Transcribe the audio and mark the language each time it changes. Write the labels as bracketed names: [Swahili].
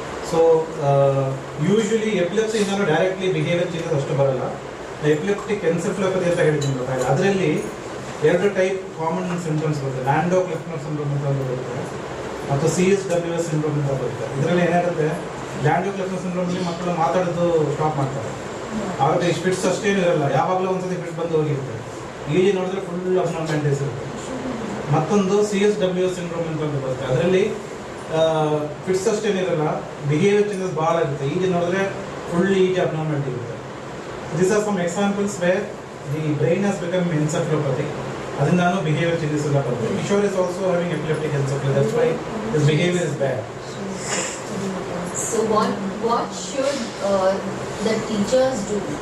[English] So usually epilepsy [Kannada] ಇಂದನೂ [English] directly behavior changes [Kannada] ಅಷ್ಟು ಬರಲ್ಲ. Epileptic ಎನ್ಸೆಫಲೋಪತಿ ಅಂತ ಹೇಳಿದ್ದೀನಿ ಗೊತ್ತಾ, ಅದರಲ್ಲಿ 2 ಟೈಪ್ ಕಾಮನ್ ಸಿಂಪ್ಟಮ್ಸ್ ಬರುತ್ತೆ. ಲ್ಯಾಂಡೋ ಕ್ಲಿಫ್ನರ್ ಸಿಂಡ್ರೋಮ್ ಅಂತ ಒಂದು ಬರುತ್ತೆ ಮತ್ತು CSWS ಸಿಂಡ್ರೋಮ್ ಅಂತ ಬರುತ್ತೆ. ಇದರಲ್ಲಿ ಏನಾಗುತ್ತೆ, ಲ್ಯಾಂಡೋ ಕ್ಲಿಫ್ನರ್ ಸಿಂಡ್ರೋಮಲ್ಲಿ ಮಕ್ಕಳು ಮಾತಾಡೋದು ಸ್ಟಾಪ್ ಮಾಡ್ತಾರೆ. ಆವಾಗ ಈ ಫಿಟ್ಸ್ ಅಷ್ಟೇನು ಇರಲ್ಲ, ಯಾವಾಗಲೂ ಒಂದ್ಸತಿ ಫಿಟ್ ಬಂದು ಹೋಗಿರುತ್ತೆ. ಈಗ ನೋಡಿದ್ರೆ ಫುಲ್ ಅಬ್ನಾರ್ಮ್ಯಾಲಿಟೀಸ್ ಇರುತ್ತೆ. ಮತ್ತೊಂದು CSWS ಸಿಂಡ್ರೋಮ್ ಅಂತ ಒಂದು ಬರುತ್ತೆ, ಅದರಲ್ಲಿ ಫಿಟ್ಸ್ ಅಷ್ಟೇನಿರಲ್ಲ, ಬಿಹೇವಿಯರ್ ಚೇಂಜಸ್ ಭಾಳ ಇರುತ್ತೆ. ಈಗ ನೋಡಿದ್ರೆ ಫುಲ್ ಈಜಿ ಅಬ್ನಾರ್ಮ್ಯಾಲಿಟಿ ಇರುತ್ತೆ. [English] These are some examples where the brain has become encephalopathic. [Kannada] Adindano [English] behavior changes [Kannada] ಎಲ್ಲ ಬರುತ್ತೆ. [English] Kishore is also having epileptic encephalopathy. That's why his behavior is bad. So what should the teachers do?